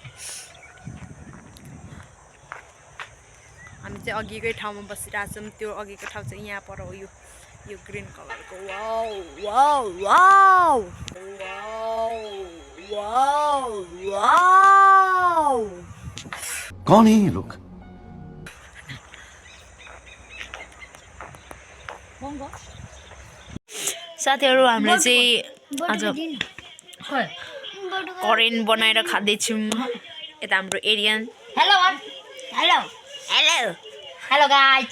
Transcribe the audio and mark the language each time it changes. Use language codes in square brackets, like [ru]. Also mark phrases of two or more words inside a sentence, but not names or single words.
[ne] हामी चाहिँ अघिकै ठाउँमा बसिरहेछौँ, त्यो अघिको ठाउँ चाहिँ यहाँ पर हो, यो [en] green colorको। वाउ वाउ वाउ वाउ वाउ। [hi] कौन है ये लोग? [ne] साथीहरू हामीले चाहिँ आज करेन बनाएर खाँदैछौँ। यता हाम्रो एरियन [en] hello hello hello hello guys